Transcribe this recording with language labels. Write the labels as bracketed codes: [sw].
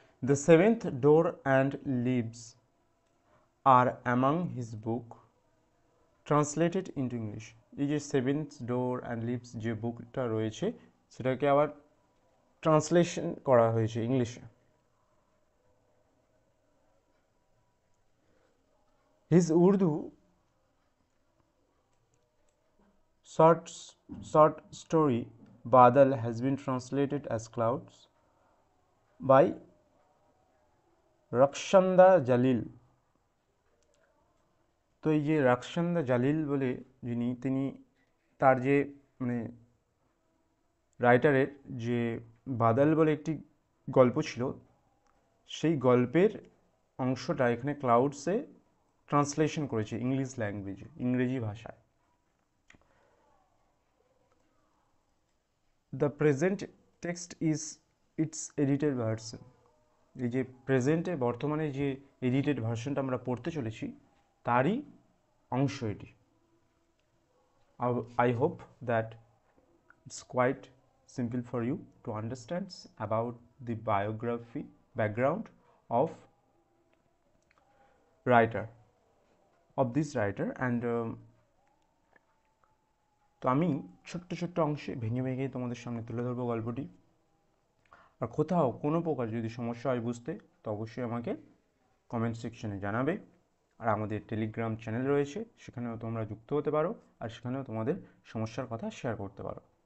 [en] The seventh door and leaves are among his book translated into English. [bn] এই যে seventh door and leaves যে বুকটা রয়েছে, সেটাকে আবার ট্রান্সলেশন করা হয়েছে ইংলিশে। [en] His Urdu short short story Badal has been translated as Clouds by Rakhshanda Jalil. [bn] তো এই যে রাকসান্দা জালিল বলে যিনি, তিনি তার যে মানে রাইটারের যে বাদাল বলে একটি গল্প ছিল, সেই গল্পের অংশটা এখানে ক্লাউডসে ট্রান্সলেশন করেছে ইংলিশ ল্যাঙ্গুয়েজে, ইংরেজি ভাষায়। [en] The present text is its edited version. [bn] এই যে প্রেজেন্টে বর্তমানে যে এডিটেড ভার্সনটা আমরা পড়তে চলেছি তারই অংশ এটি। [en] I hope that it's quite simple for you to understand about the biography background of writer of this writer and [bn] তো আমি ছোট্ট ছোট্ট অংশে ভেঙে ভেঙে তোমাদের সামনে তুলে ধরবো গল্পটি। আর কোথাও কোনো প্রকার যদি সমস্যা হয় বুঝতে তো অবশ্যই আমাকে কমেন্ট সেকশনে জানাবে। আর আমাদের টেলিগ্রাম চ্যানেল রয়েছে, সেখানেও তোমরা যুক্ত হতে পারো আর সেখানেও তোমাদের সমস্যার কথা শেয়ার করতে পারো।